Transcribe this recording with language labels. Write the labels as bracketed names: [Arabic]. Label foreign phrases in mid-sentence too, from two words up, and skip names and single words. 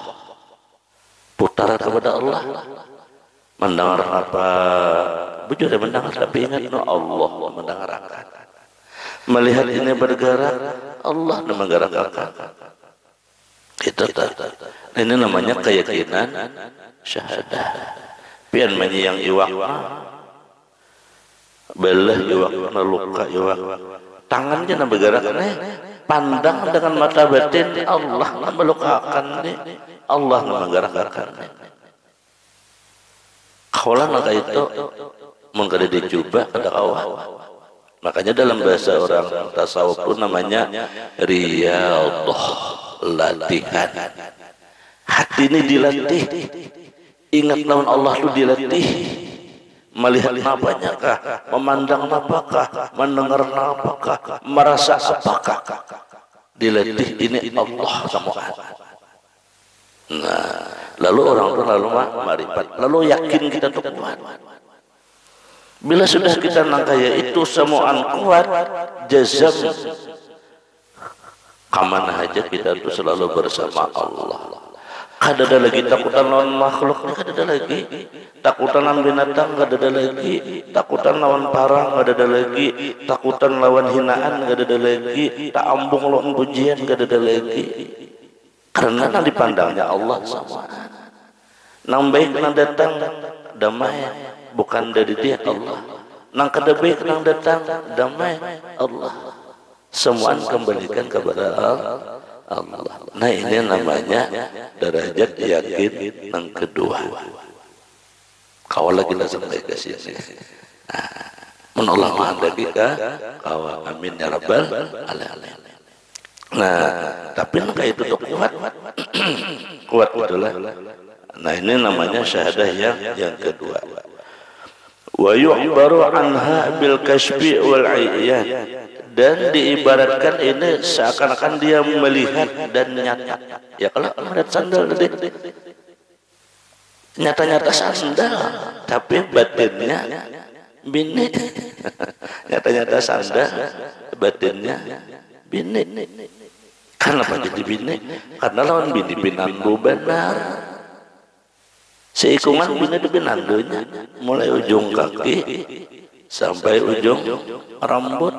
[Indonesian] Putar kepada Allah. Mendengar apa? Bujur mendengar, tapi ingat Allah mendengarkan. Melihat ini bergerak, Allah menggerakkan. Itu. Ini namanya keyakinan syahadah. [Banjar] Pian yang iwak, belah iwak, luka iwak. [Indonesian] Tangannya nak bergerak nih. Pandang dengan mata batin, Allah melukakan nih. Allah menggerakkan. Kaulah maka itu mungkin dicoba pada awal. Makanya dalam bahasa orang tasawuf itu namanya riyadhah, latihan. Hati ini dilatih. Ingat lawan Allah itu dilatih. Melihat apanya kah? Memandang apakah? Mendengar apakah? Merasa apakah? Dilatih ini Allah semua. Nah, lalu orang itu lalu marifat, lalu yakin kita untuk kuat. [Banjar] Bila sudah kita nangkaya itu semuaan kuat, jazam kemana aja kita itu selalu bersama Allah. Kada ada lagi takutan lawan makhluk, kada ada lagi takutan lawan binatang, kada ada lagi takutan lawan parang, kada ada lagi takutan lawan hinaan, kada ada lagi tak ambung lawan pujian, kada ada lagi. [Indonesian] Karena yang dipandangnya Allah sama. [Banjar] Nang baik nang datang damai, bukan dari dia Allah. Nang kada baik nang datang damai Allah. [Indonesian] Semua kembalikan kepada Allah. Nah, ini namanya derajat yakin yang kedua. Kau lagi lah sampai ke sini. Menolak lagi kah? Kau [Arabic] آمين يا رب العالمين. [Indonesian] Nah, tapi kayak itu tuh kuat. Kuat itulah. Nah, ini namanya syahadah yang kedua. [Arabic] ويعبر عنها بالكشف والعيان. [Indonesian] Dan diibaratkan ini seakan-akan dia melihat dan nyata. Ya kalau melihat sandal tadi nyata-nyata sandal, tapi batinnya bini. Nyata-nyata sandal, batinnya bini. Kenapa jadi bini? Karena lawan bini binandu benar. Seikungan bini itu binandunya, mulai ujung kaki sampai ujung rambut.